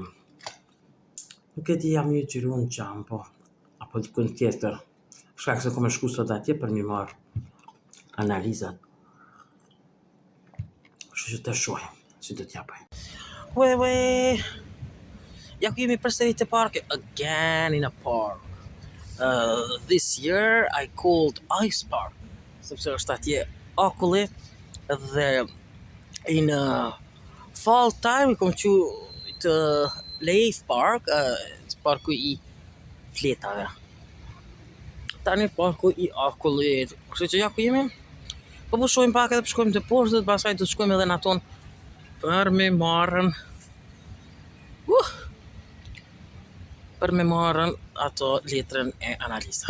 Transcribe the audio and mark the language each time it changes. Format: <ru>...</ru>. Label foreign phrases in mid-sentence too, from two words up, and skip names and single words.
<sq>Nuk e di jam një gjiru në qamë, po, apo dikun tjetër. Shkak se kom e shku sot atje për mi marë analizat. Që të shohim, si do t'ja bëjmë. Ja ku jemi përsëri te parki,</sq> <en>again in a park. This year I called Ice Park,</en> <sq>sepse është atje akulli dhe</sq> <en>in fall time</en> <sq>kom qujt Leif Park, parku i fletave. Tani parku i akullit. Kështu që ja ku jemi. Po shohim pak edhe shkojmë te poshtë, pastaj do të shkojmë edhe në aton për me marrën për me marrën ato letrën e analizave.</sq>